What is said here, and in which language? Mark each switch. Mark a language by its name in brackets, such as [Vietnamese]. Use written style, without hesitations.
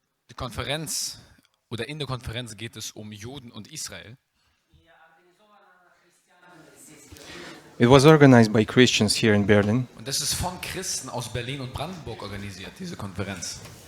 [German] Die Konferenz oder in der Konferenz geht es um Juden und Israel. [English] It was organized by Christians here in Berlin. [German] Und das ist von Christen aus Berlin und Brandenburg organisiert, diese Konferenz.